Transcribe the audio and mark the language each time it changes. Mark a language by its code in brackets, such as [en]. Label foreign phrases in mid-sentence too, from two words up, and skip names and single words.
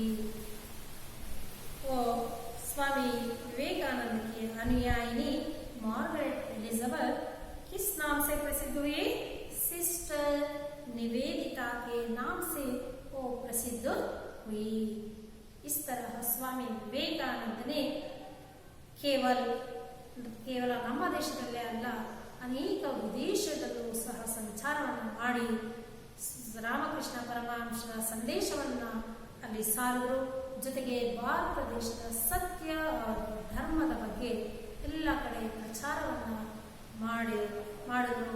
[hi] वो स्वामी विवेकानंद की अनुयायिनी मार्गरेट एलिजाबेथ किस नाम से प्रसिद्ध हुई? सिस्टर निवेदिता के नाम से वो प्रसिद्ध हुई। इस तरह स्वामी विवेकानंद ने [kn] ಕೇವಲ ನಮ್ಮ ದೇಶದಲ್ಲೇ ಅಲ್ಲ, ಅನೇಕ ವಿದೇಶದಲ್ಲೂ ಸಹ ಸಂಚಾರವನ್ನು ಮಾಡಿ ರಾಮಕೃಷ್ಣ ಪರಮಹಂಸರ ಸಂದೇಶವನ್ನು ಅಲ್ಲಿ ಸಾರಿದರು। ಜೊತೆಗೆ ಭಾರತ ದೇಶದ ಸತ್ಯ ಧರ್ಮದ ಬಗ್ಗೆ ಎಲ್ಲ ಕಡೆ ಪ್ರಚಾರವನ್ನು ಮಾಡಿದರು।